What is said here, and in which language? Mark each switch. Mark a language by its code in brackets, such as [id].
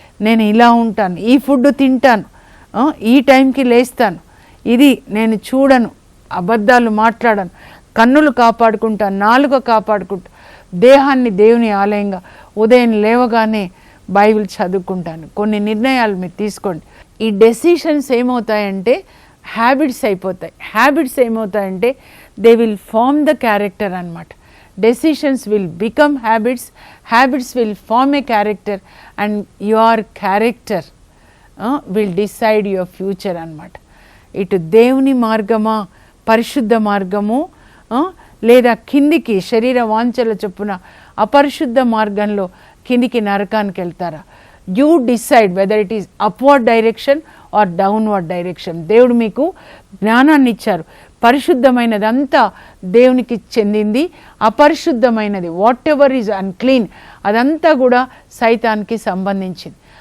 [te] నేను ఇలా ఉంటాను, ఈ ఫుడ్ తింటాను, ఈ టైంకి లేస్తాను, ఇది నేను చూడను, అబద్ధాలు మాట్లాడను, కన్నులు కాపాడుకుంటాను, నాలుక కాపాడుకుంటాను, దేహాన్ని దేవుని ఆలయంగా ఉదయం లేవగానే బైబిల్ చదువుకుంటాను. కొన్ని నిర్ణయాలు మీరు తీసుకోండి. ఈ డెసిషన్స్ ఏమవుతాయంటే హ్యాబిట్స్ అయిపోతాయి. Habits ఏమవుతాయంటే [en] they will form the character [te] అన్నమాట. [en] Decisions will become habits, habits will form a character, and your character will decide your future అన్నమాట. [te] ఇటు దేవుని మార్గమా, పరిశుద్ధ మార్గము, లేదా కిందికి శరీర వాంఛల చొప్పున అపరిశుద్ధ మార్గంలో కిందికి నరకానికి వెళ్తారా? [en] You decide whether it is upward direction or downward direction. [te] దేవుడు మీకు జ్ఞానాన్ని ఇచ్చారు. పరిశుద్ధమైనదంతా దేవునికి చెందింది, అపరిశుద్ధమైనది [en] whatever is unclean [te] అదంతా కూడా సైతానికి సంబంధించింది.